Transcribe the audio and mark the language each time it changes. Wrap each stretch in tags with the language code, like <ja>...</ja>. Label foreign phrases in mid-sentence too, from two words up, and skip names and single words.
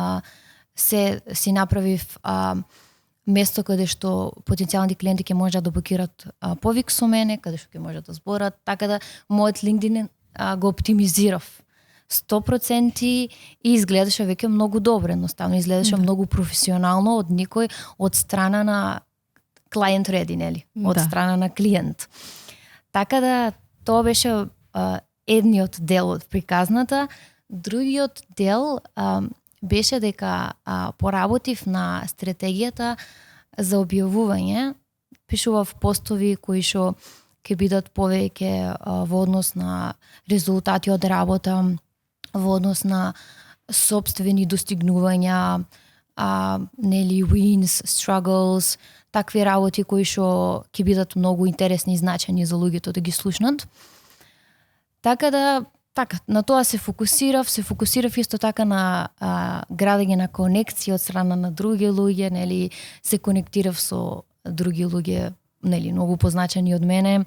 <mk>си направив место каде што потенцијални клиенти ќе можат да букират повик со мене, каде што ќе можат да зборат, така да мојот LinkedIn го оптимизирав 100% и изгледаше веќе многу добро, едноставно изгледаше многу професионално од никој, од страна на</mk> <en>client ready,</en> <mk>нели, од страна на клиент. Така да тоа беше едниот дел од приказната. Другиот дел беше дека поработив на стратегијата за објавување, пишував постови кои што ќе бидат повеќе во однос на резултати од работа, во однос на сопствени достигнувања, нели,</mk> <en>wins, struggles,</en> <mk>такви работи кои што ќе бидат многу интересни и значајни за луѓето да ги слушнат. Така да, на тоа се фокусирав исто така на градење на конекции од страна на други луѓе, нели, се конектирав со други луѓе, нели, многу позначени од мене.</mk>